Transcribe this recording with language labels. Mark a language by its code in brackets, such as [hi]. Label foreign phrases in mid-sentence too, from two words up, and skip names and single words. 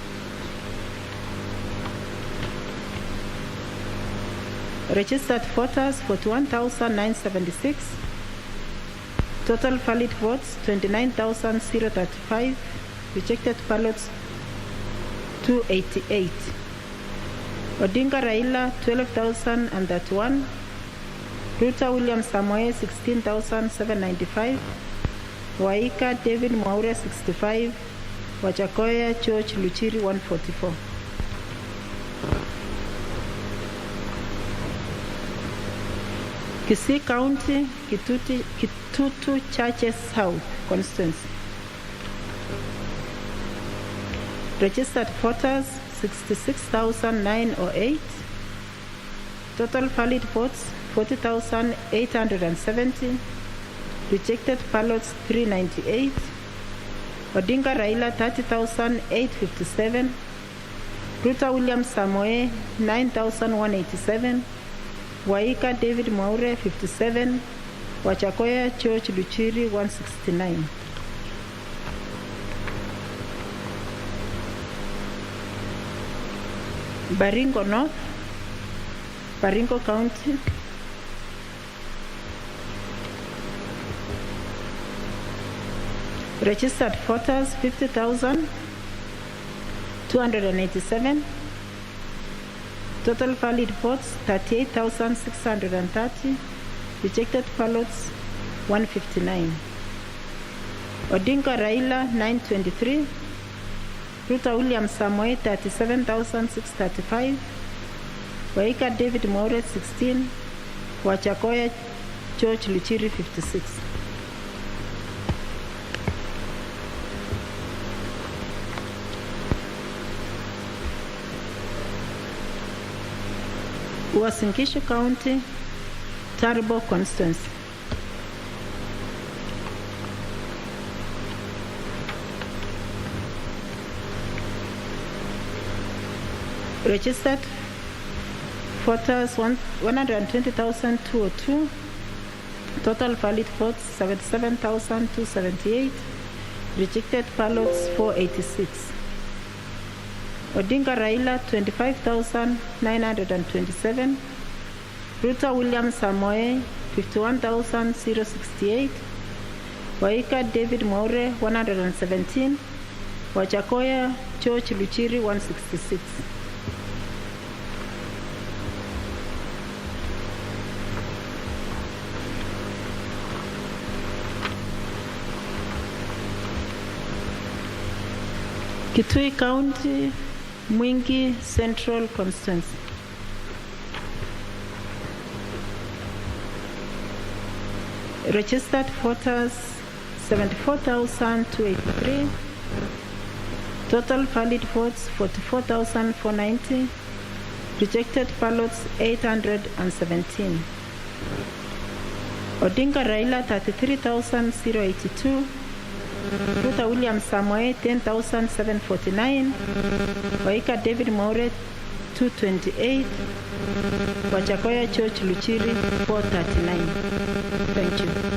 [en] Registered voters 41,976. Total valid votes 29,035. Rejected ballots 288. Odinga Raila 12,031. Ruta William Samoei 16,795. Waika David Maure 65. Wachakoya Church Luchiri 144. Kisii County, Kitutu Churches South constituency. Registered voters 66,908. Total valid votes 40,870. Rejected ballots 398. Odinga Raila 30,857. Ruta William Samoei 9,187. Waika David Maure 57. Wachakoya Church Luchiri 169. Baringo North, Baringo County. Registered voters 50,287. Total valid votes 38,630. Rejected ballots 159. Odinga Raila 923. Ruta William Samoei 37,635. Waika David Maure 16. Wachakoya Church Luchiri 56. Uasin Gishu County, Turbo constituency. Registered voters 120,202. Total valid votes 77,278. Rejected ballots 486. Odinga Raila 25,927. Ruta William Samoei 51,068. Waika David Maure 117. Wachakoya Church Luchiri 166. Kitui County, Mwingi Central constituency. Registered voters 74,283. Total valid votes 44,490. Rejected ballots 817. Odinga Raila 33,082. Ruta William Samoei 10,749. Waika David Maure 228. Wachakoya Church Luchiri 439. Thank you.